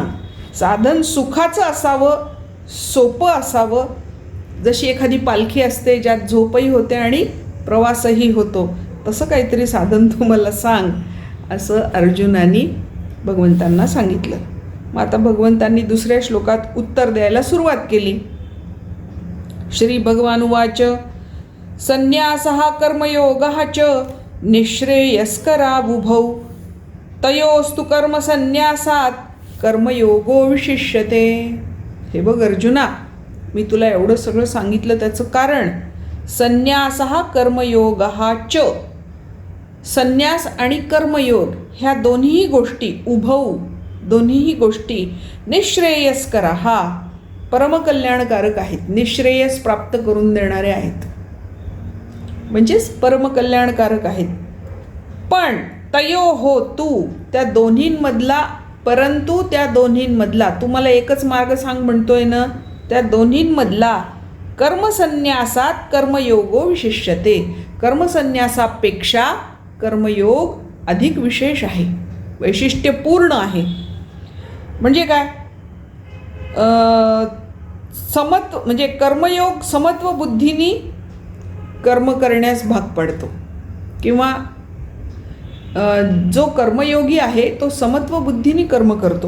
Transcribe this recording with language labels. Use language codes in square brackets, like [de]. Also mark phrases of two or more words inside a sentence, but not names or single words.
[mr] साधन सुखाचं असावं, सोपं असावं, जशी एखादी पालखी असते ज्यात झोपही होते आणि प्रवासही होतो, तसं काहीतरी साधन तू मला सांग, असं अर्जुनाने भगवंतांना सांगितलं. मग आता भगवंतांनी दुसऱ्या श्लोकात उत्तर द्यायला सुरुवात केली. [sa] श्री भगवान उवाच संन्यासः कर्मयोगः च निःश्रेयस्करावुभौ तयोस्तु कर्मसन्न्यासात कर्मयोगो विशिष्यते. [mr] हे बघ अर्जुना, मी तुला एवढं सगळं सांगितलं त्याचं कारण, [sa] संन्यासः कर्मयोगः च, [mr] संन्यास आणि कर्मयोग ह्या दोन्ही गोष्टी, उभौ दोन्हीही गोष्टी निःश्रेयस्कराः परमकल्याणकारक आहेत, निःश्रेयस प्राप्त करून देणारे आहेत, म्हणजेच परमकल्याणकारक आहेत. पण तयो हो तू त्या दोन्हींमधला, परंतु त्या दोन्हींमधला, तू मला एकच मार्ग सांग म्हणतोय ना, त्या दोन्हींमधला [sa] कर्मसन्न्यासात कर्मयोगो विशिष्यते, [mr] कर्मसन्यासापेक्षा कर्मयोग अधिक विशेष आहे, वैशिष्ट्यपूर्ण आहे. म्हणजे काय, समत्व म्हणजे कर्मयोग समत्व बुद्धीनी कर्म करण्यास भाग पडतो, किंवा जो कर्मयोगी आहे तो समत्व बुद्धीने कर्म करतो.